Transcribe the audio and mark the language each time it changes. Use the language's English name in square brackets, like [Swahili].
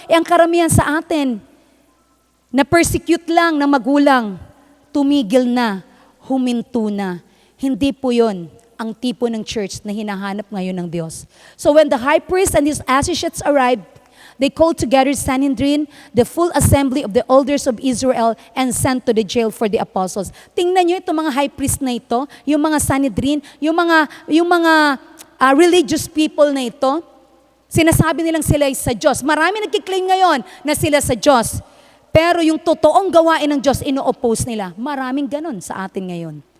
[Filipino] Ang karamihan sa atin, na-persecute lang ng magulang, tumigil na, huminto na. Hindi po yun ang tipo ng church na hinahanap ngayon ng Diyos. [English] So when the high priest and his associates arrived, they called together Sanhedrin, the full assembly of the elders of Israel, and sent to the jail for the apostles. [Filipino] Tingnan nyo itong mga high priest na ito, yung mga Sanhedrin, yung mga religious people na ito, sinasabi nilang sila ay sa Diyos. Marami nagkiklaim ngayon na sila sa Diyos. Pero yung totoong gawain ng Diyos, ino-oppose nila. Maraming ganun sa atin ngayon.